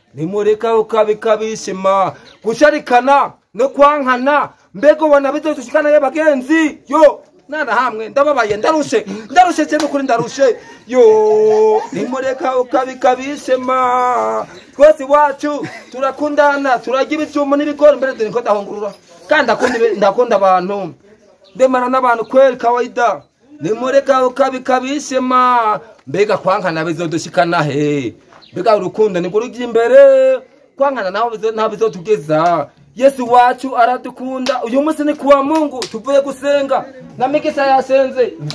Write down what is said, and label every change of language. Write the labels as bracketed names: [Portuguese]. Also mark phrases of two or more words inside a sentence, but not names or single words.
[Rundi] Nimureka ukabi kabishima, gusharikana no kwankana, mbego wana bizodushikana ye bagenzi, yo, nana hamwe, ndababaye, ndarushe, ndarushe cyane kuri ndarushe, yo, nimureka ukabi kabishima, twese iwacu, turakundana, turagira ibyuma n'ibigori, mbere dore ko ndahungurura, kandi ndakunda ibe-, ndakunda abantu, ndemana n'abantu [Swahili] kweli kawaida, [Rundi] nimureka ukabi kabishima, mbega kwankana bizodushikana he? Mbega urukundo nibwo rujya imbere, kwankana naho bizo-, ntaho bizotugeza. Yesu wacu aradukunda, uyu munsi ni kuwa Mungu, tuvuye gusenga, na Mikisa yasenze,